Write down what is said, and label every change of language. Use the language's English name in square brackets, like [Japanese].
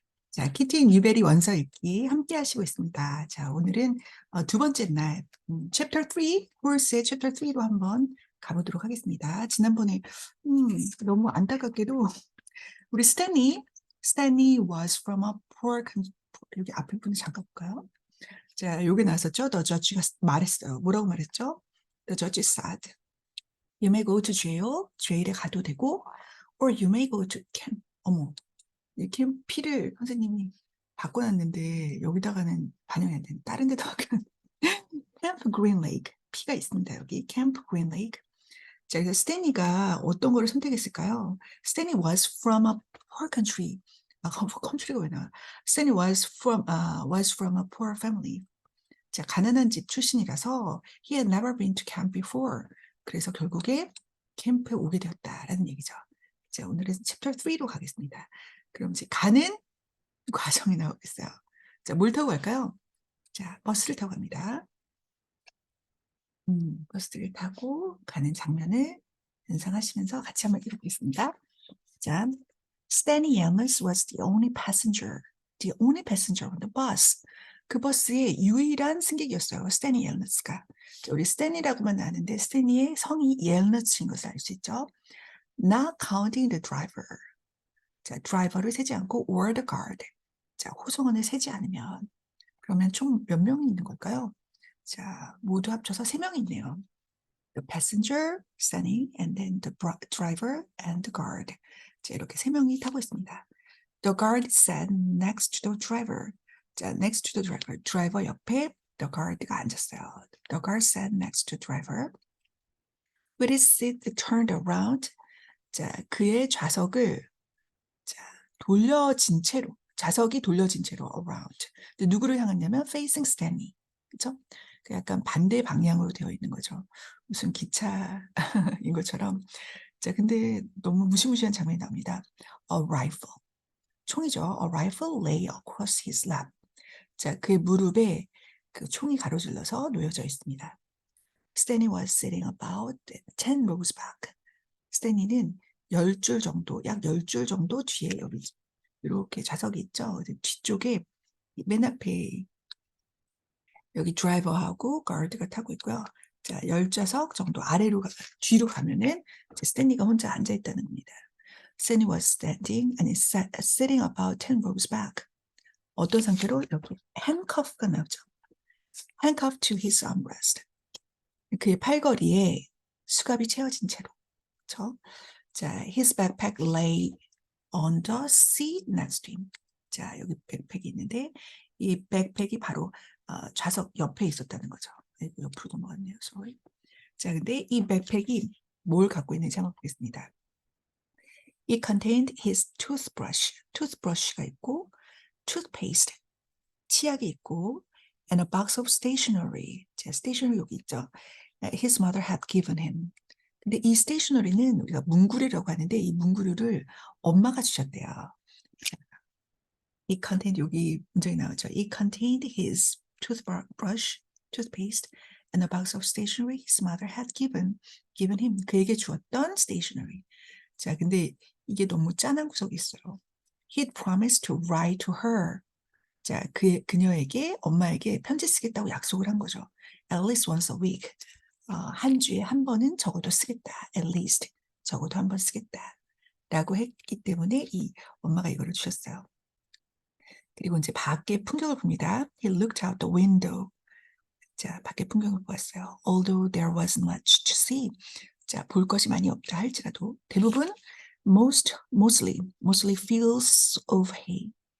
[Korean] 자, 키티 뉴베리 원서 읽기 함께 하시고 있습니다. 자, 오늘은 두 번째 날, 챕터 3, 홀스의 챕터 3로 한번 가보도록 하겠습니다. 지난번에, 너무 안타깝게도, 우리 스탠리 [English] was from a [Korean] 여기 앞에 분을 잠깐 볼까요? 자, 요게 나왔었죠? The judge가 말했어요. 뭐라고 말했죠? [English] The judge said, you may go to jail, [Korean] jail에 가도 되고, [English] or you may go to camp. [Korean] 어머. 이렇게 피를 선생님이 바꿔놨는데 여기다가는 반영이 안 되는 다른 데다가 캠프 그린 레이크 피가 있습니다. 여기 캠프 그린 레이크. 자, 그래서 스탠리가 어떤 거를 선택했을까요? [English] 스탠리 was from a poor country. [Korean] country가 왜 나와? [English] 스탠리 was from a poor family. [Korean] 자, 가난한 집 출신이라서 [English] he had never been to camp before. [Korean] 그래서 결국에 캠프에 오게 되었다라는 얘기죠. 자, 오늘은 챕터 3로 가겠습니다. 그럼 이제 가는 과정이 나오겠어요. 자, 뭘 타고 갈까요? 자, 버스를 타고 갑니다. 버스를 타고 가는 장면을 연상하시면서 같이 한번 읽어보겠습니다. [English] 자, Stanley Yelnats was the only passenger on the bus. [Korean] 그 버스의 유일한 승객이었어요. 스탠리 옐너츠가. 우리 스탠리라고만 아는데 스탠리의 성이 옐너츠인 것을 알 수 있죠. [English] Not counting the driver. [Korean] 자, 드라이버를 세지 않고 [English] or the guard. [Korean] 자, 호송원을 세지 않으면 그러면 총 몇 명이 있는 걸까요? 자, 모두 합쳐서 3명이 있네요. [English] The passenger, Sunny, and then the driver and the guard. [Korean] 자, 이렇게 3명이 타고 있습니다. [English] The guard sat next to the driver. 자, next to the driver. [Korean] 드라이버 옆에 [English] the guard [Korean] 가 앉았어요. [English] The guard sat next to the driver. With his seat turned around. [Korean] 자, 그의 좌석을 자, 돌려진 채로 좌석이 돌려진 채로 around. 근데 누구를 향했냐면 [English] facing Stanley. [Korean] 그렇죠? 약간 반대 방향으로 되어 있는 거죠. 무슨 기차인 것처럼. 자, 근데 너무 무시무시한 장면이 나옵니다. [English] A rifle. [Korean] 총이죠. [English] A rifle lay across his lap. [Korean] 자, 그의 무릎에 그 총이 가로질러서 놓여져 있습니다. [English] Stanley was sitting about 10 rows back. [Korean] 스탠리는 10줄 정도, 약 10줄 정도 뒤에 여기 이렇게 좌석이 있죠. 뒤쪽에 맨 앞에 여기 드라이버하고 가드가 타고 있고요. 자, 10좌석 정도 아래로 뒤로 가면은 스탠리가 혼자 앉아 있다는 겁니다. [English] 스탠리 was sitting about 10 rows back. [Korean] 어떤 상태로 이렇게 handcuff가 나오죠. [English] handcuffed to his armrest. [Korean] 그의 팔걸이에 수갑이 채워진 채로. 그렇죠? [English] 자, his backpack lay on the seat next to him. [Korean] 자, 여기 백팩이 있는데 이 백팩이 바로 좌석 옆에 있었다는 거죠. 옆으로 넘어갔네요. sorry. 자, 근데 이 백팩이 뭘 갖고 있는지 한번 보겠습니다. [English] It contained his toothbrush가 있고 toothpaste, [Korean] 치약이 있고 [English] and a box of stationery. [Korean] 자, stationery 여기 있죠. [English] His mother had given him. [Korean] 근데 이 스테이셔너리는 우리가 문구류라고 하는데 이 문구류를 엄마가 주셨대요. [English] It contained [Korean] 여기 문장이 나오죠. [English] It contained his toothpaste, and a box of stationery his mother had given him. [Korean] 그에게 주었던 stationery. 자, 근데 이게 너무 짠한 구석이 있어요. [English] He'd promised to write to her. [Korean] 자, 그녀에게 엄마에게 편지 쓰겠다고 약속을 한 거죠. [English] At least once a week. [Korean] 한 주에 한 번은 적어도 쓰겠다. [English] At least [Korean] 적어도 한 번 쓰겠다. 라고 했기 때문에 이 엄마가 이거를 주셨어요. 그리고 이제 밖에 풍경을 봅니다. [English] He looked out the window. [Korean] 자, 밖에 풍경을 보았어요. [English] Although there wasn't much to see. [Korean] 자, 볼 것이 많이 없다 할지라도 대부분 [English] mostly fields of hay.